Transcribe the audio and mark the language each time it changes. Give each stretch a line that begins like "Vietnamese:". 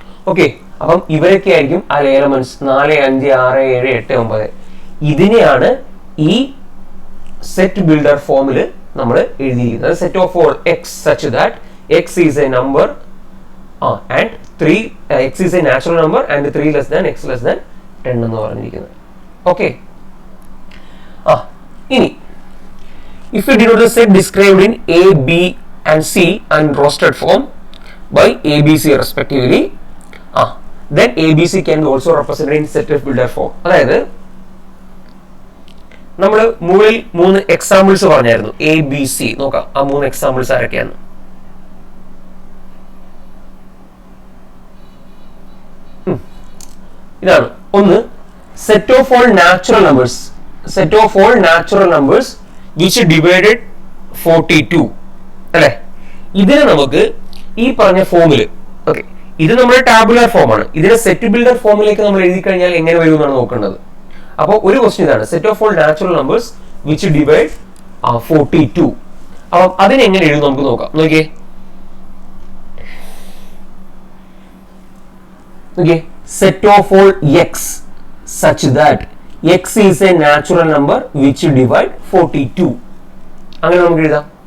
Malayalam: Okay, അപ്പം ഇവരൊക്കെ ആയിരിക്കും ആ എലമെന്റ്സ് 4, 5, 6, 7, 8, 9. ഇതിനെയാണ് ഈ സെറ്റ് ബിൽഡർ ഫോമിൽ നമ്മൾ എഴുതിയിരിക്കുന്നത്.
English: set of all x such that x is a number and 3 x is a natural number and 3 less than x less than 10
Malayalam: എന്ന് പറഞ്ഞിരിക്കുന്നത്.
English: Okay, ഇനി if we denote the set described in A, B and C and rostered form by A, B, C respectively, then A, B, C can be also represented in set of builder form.
Malayalam: അതായത് നമ്മൾ മുകളിൽ 3 examples പറഞ്ഞായിരുന്നു, A, B, C. നോക്കാം ആ 3 examples ആരൊക്കെയാണ്. ഇതാണ് ഒന്ന്,
English: set of all natural numbers, set of all natural numbers which divided 42 അല്ലെ.
Malayalam: ഇതിനെ നമുക്ക് ഈ പറഞ്ഞ ഫോമില്, ഓക്കെ, ഇത് നമ്മുടെ ടാബുലാർ ഫോമാണ്. ഇതിനെ സെറ്റ് ബിൽഡർ ഫോമിലേക്ക് നമ്മൾ എഴുതി കഴിഞ്ഞാൽ എങ്ങനെ വരും എന്നാണ് നോക്കേണ്ടത്. അപ്പോൾ ഒരു ക്വസ്റ്റ്യൻ ഇതാണ്,
English: Set of all natural numbers which divide 42.
Malayalam: അപ്പം അതിനെങ്ങനെ എഴുതും നമുക്ക് നോക്കാം. നോക്കിയേ,
English: Set of all x such that x is a natural number which divide 42.
Malayalam: അങ്ങനെ നമുക്ക് എഴുതാം.